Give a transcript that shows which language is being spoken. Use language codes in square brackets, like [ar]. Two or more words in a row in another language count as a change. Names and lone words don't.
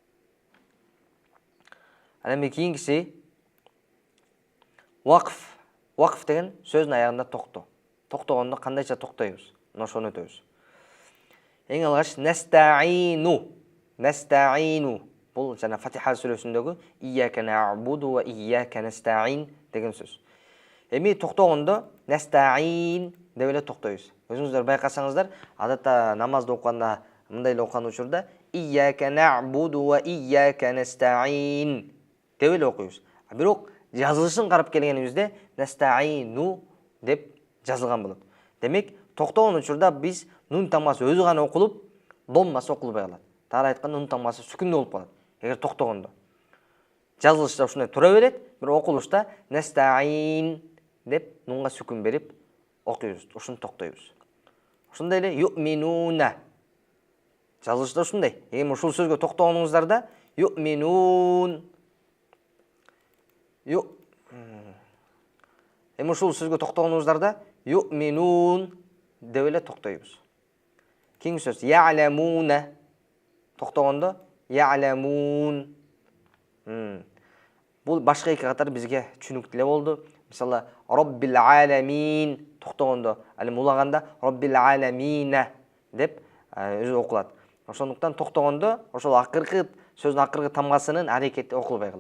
[ky] Ал эми кийинкиси вакф. Вакф деген сөздүн аягында токтоо. Токтогондо кандайча токтойбуз? Мына ошону өтөбүз. Эң алгач настаину. Бул жана Фатиха сүрөсүндөгү [ar] إياك نعبد وإياك نستعين [ky] деген сөз. Эми токтогондо настаин деп эле токтойбуз. Өзүңүздөр байкасаңыздар, адатта намазды окуганда мындай эле окуган учурда [ar] إياك نعبد وإياك نستعين [ky] деп эле окуйбуз. Бирок жазылышын карап келгенибизде настаину деп жазылган болот. Демек, токтогон учурда биз нун тамгасы өзү гана окулуп, доммасы окулбай калат. Тагыраак айтканда нун тамгасы сүкүндө болуп калат. Эгер токтогондо. Жазылышта ушундай тура берет, бирок окулушта настаин деп нунга сүкүн берип окуйбуз, ушуну токтойбуз. Ошондой эле ю'минуна. Жазылышта ушундай. Эми ушул сөзгө токтогонуңуздарда ю'минун. Эми ушул сөзгө токтогонуңуздарда ю'минун деп эле токтойбуз. Кийинки сөз я'ламуна. Токтогондо я'ламун. Бул башка эки катар бизге түшүнүктүү эле болду. Мисалы, [ar] رب العالمين [ky] токтогондо, ал эми улаганда [ar] رب العالمين [ky] деп өзү окулат. Ошондуктан токтогондо ошол акыркы сөздүн акыркы тамгасынын аракети окулбай калат.